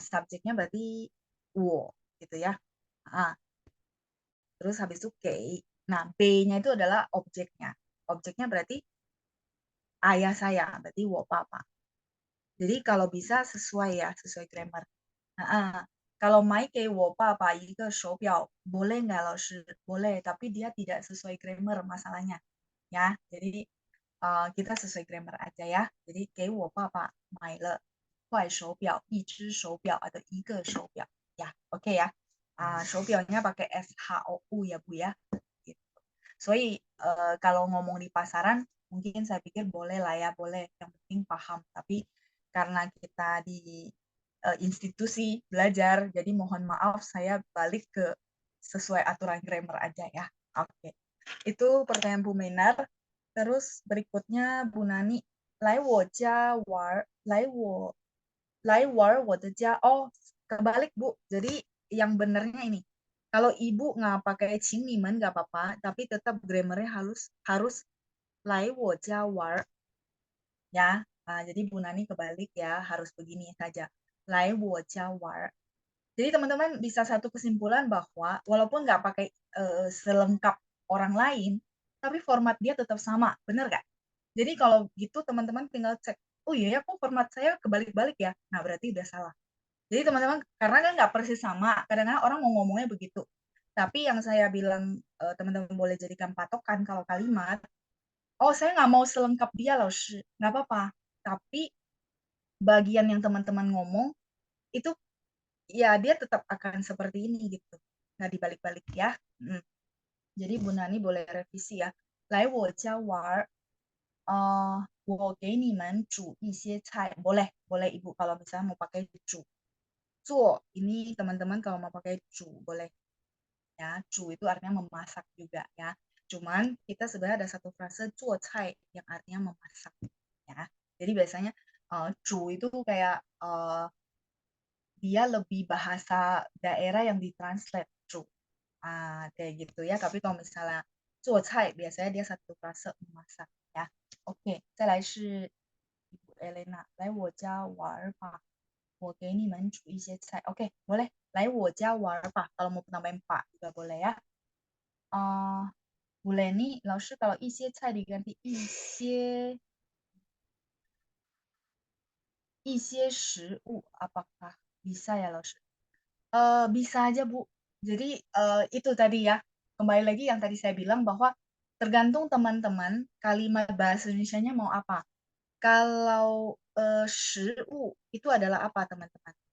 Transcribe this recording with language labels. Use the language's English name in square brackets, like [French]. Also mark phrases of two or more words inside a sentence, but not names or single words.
[Indonesian] Subjeknya berarti 我 gitu ya. Terus habis itu kei. Nah, B-nya itu adalah objeknya. Objeknya berarti ayah saya, berarti [Chinese] 我爸爸. [Indonesian] Jadi kalau bisa sesuai ya, sesuai grammar. [Chinese] Kalau 买给我爸爸一个手表, [Indonesian] boleh nggak 老师? Boleh, tapi dia tidak sesuai grammar masalahnya. Ya, jadi kita sesuai grammar aja ya. [Chinese] Jadi 给我爸爸买了块手表, 一只手表 atau 一个手表. [Indonesian] Ya, oke ya. 手表 nya pakai SHOU ya Bu ya. Gitu. Kalau ngomong di pasaran, mungkin saya pikir boleh lah ya, boleh. Yang penting paham. Tapi karena kita di institusi belajar, jadi mohon maaf saya balik ke sesuai aturan grammar aja ya. Oke. Itu pertanyaan Bu Menar. Terus berikutnya Bu Nani, [Chinese] 来我家玩，来玩我的家. [Indonesian] Oh, kebalik Bu. Jadi yang benernya ini. Kalau ibu nggak pakai [Chinese] 请你们 [Indonesian] nggak apa-apa, tapi tetap grammarnya harus [Chinese] 来我家玩 [Indonesian] ya. Jadi Bu Nani kebalik ya, harus begini saja. [Chinese] 来我家玩. [Indonesian] Jadi teman-teman bisa satu kesimpulan bahwa walaupun nggak pakai selengkap orang lain, tapi format dia tetap sama, bener nggak? Jadi kalau gitu teman-teman tinggal cek, oh iya ya kok format saya kebalik-balik ya? Nah berarti udah salah. Jadi teman-teman, karena kan nggak persis sama, kadang-kadang orang mau ngomongnya begitu. Tapi yang saya bilang teman-teman boleh jadikan patokan kalau kalimat, oh saya nggak mau selengkap dia loh, nggak apa-apa. Tapi bagian yang teman-teman ngomong, itu ya dia tetap akan seperti ini gitu. Nggak dibalik-balik ya. Jadi Bu Nani boleh revisi ya. [Chinese] 来我家玩，我给你们煮一些菜. [Indonesian] Boleh Ibu kalau misalnya mau pakai 煮. 做 ini teman-teman kalau mau pakai 煮 boleh ya. 煮 itu artinya memasak juga ya. Cuman kita sebenarnya ada satu frase [Chinese] 做菜 [Indonesian] yang artinya memasak ya. Jadi biasanya 煮 itu kayak dia lebih bahasa daerah yang ditranslate 煮 kayak gitu ya. Tapi kalau misalnya [Chinese] 做菜 [Indonesian] biasanya dia satu frase memasak ya. Oke, [Chinese] 再来是 Ibu Elena, 来我家玩吧，我给你们煮一些菜. [Indonesian] Oke, boleh. [Chinese] 来我家玩吧. [Indonesian] Kalau mau tambahin pak juga boleh ya. Bu Leni, 老师 kalau [Chinese] 一些菜 [Indonesian] diganti [Chinese] 一些食物, [Indonesian] apakah bisa ya 老师? Bisa aja Bu. Jadi itu tadi ya, kembali lagi yang tadi saya bilang bahwa tergantung teman-teman kalimat bahasa Indonesianya mau apa. Kalau 食物 itu adalah apa teman-teman?